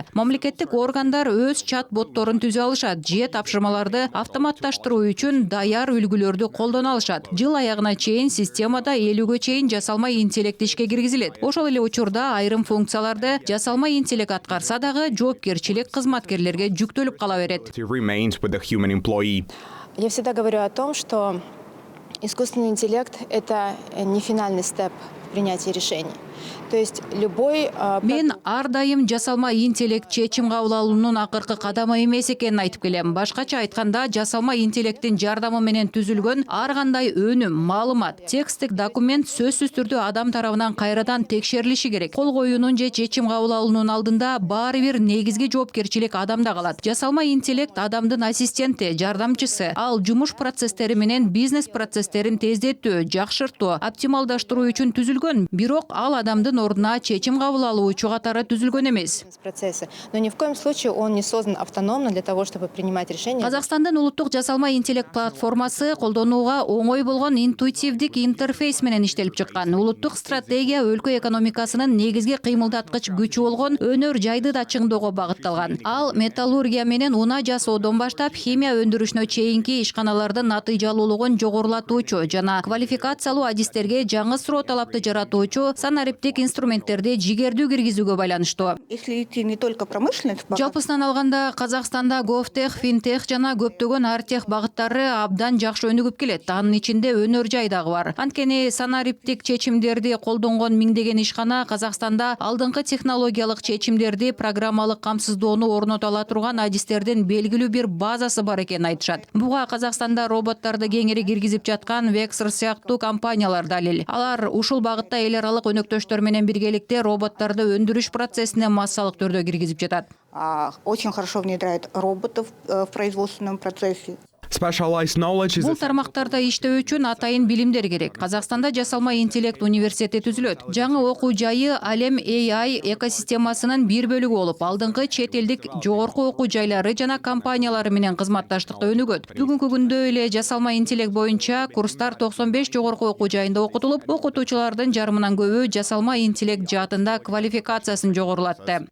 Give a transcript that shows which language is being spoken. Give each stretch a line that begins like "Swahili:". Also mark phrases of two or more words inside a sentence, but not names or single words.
Kyrgyz: Мамлекеттик органдар өз чат-ботторун түзө алышат, же тапшырмаларды автоматташтыруу үчүн даяр үлгүлөрдү колдоно алышат. Жыл аягына чейин системада 50гө чейин жасалма интеллект ишке киргизилет. Ошол эле учурда айрым функцияларды жасалма интеллект аткарса дагы жоопкерчилик кызматкерлерге жүктөлүп кала берет.
Russian: Я всегда говорю о том, что искусственный интеллект – это не финальный степ в принятии решений. То есть любой...
Kyrgyz: Мен ар дайым жасалма интеллект чечим кабыл алуунун акыркы кадамы эмес экенин айтып келем. Башкача айтканда, жасалма интеллекттин жардамы менен түзүлгөн ар кандай өнүм, маалымат, тексттик документ сөзсүз түрдө адам тарабынан кайрадан текшерилиши керек. Кол коюунун же чечим кабыл алуунун алдында баары бир негизги жоопкерчилик адамда калат. Жасалма интеллект адамдын ассистенти, жардамчысы. Ал жумуш процесстери менен бизнес процесстерин тездетүү, жакшыртуу, оптималдаштыруу үчүн түзүлгөн. Бирок ал адамдын ордуна чечим кабыл алуучу катары түзүлгөн эмес.
Russian: Но ни в коем случае он не создан автономно для того, чтобы принимать решения.
Kyrgyz: Казакстандын улуттук жасалма интеллект платформасы колдонууга оңой болгон интуитивдик интерфейс менен иштелип чыккан. Улуттук стратегия өлкө экономикасынын негизги кыймылдаткыч күчү болгон өнөр жайды да чыңдоого багытталган. Ал металлургия менен унаа жасоодон баштап химия өндүрүшүнө чейинки ишканалардын натыйжалуулугун жогорулатуучу жана квалификациялуу адистерге жаңы суроо талапты жаратуучу санариптик инструменттерди жигердүү киргизүүгө байланыштуу.
Russian: Если идти не только промышленность,
Kyrgyz: Жалпысынан алганда Казакстанда гофтех, финтех жана көптөгөн артех багыттары абдан жакшы өнүгүп келет. Анын ичинде өнөр жай дагы бар. Анткени санариптик чечимдерди колдонгон миңдеген ишкана Казакстанда алдыңкы технологиялык чечимдерди программалык камсыздоону орното ала турган адистердин белгилүү бир базасы бар экенин айтышат. Буга Казакстанда роботтарды кеңири киргизип жаткан Vexer сыяктуу компаниялар далил. Алар ушул багытта эл аралык өнөктөштөр менен биргеликте роботтарды өндүрүш процессине массалык түрдө киргизип жатат.
Russian: Очень хорошо внедряет роботов в производственном процессе.
Kyrgyz: Бул тармактарда иштөө үчүн атайын билимдер керек. Казакстанда жасалма интеллект университети түзүлөт. Жаңы окуу жайы Алем AI экосистемасынын бир бөлүгү болуп, алдыңкы чет элдик жогорку окуу жайлары жана компаниялары менен кызматташтыкта өнүгөт. Бүгүнкү күндө эле жасалма интеллект боюнча курстар 95 жогорку окуу жайында окутулуп, окутуучулардын жарымынан көбү жасалма интеллект жаатында квалификациясын жогорулатты.